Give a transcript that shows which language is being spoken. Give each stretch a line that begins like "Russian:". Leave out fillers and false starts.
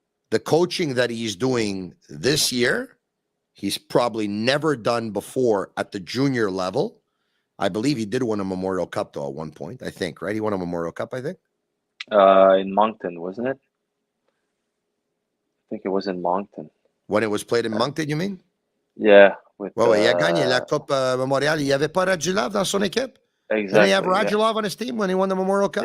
English: The coaching that he's doing this year, he's probably never done before at the junior level. I believe he did win a Memorial Cup, though, at one point, I think, right? He won a Memorial Cup, I think. In Moncton, wasn't it? I think it was in Moncton. When it was played in Moncton, you mean? Yeah.
French: Il a gagné la Coupe Memorial. Il n'y avait pas Radulov dans son équipe?
English: Exactly. Did he have Radulov on his team when he won the Memorial Cup?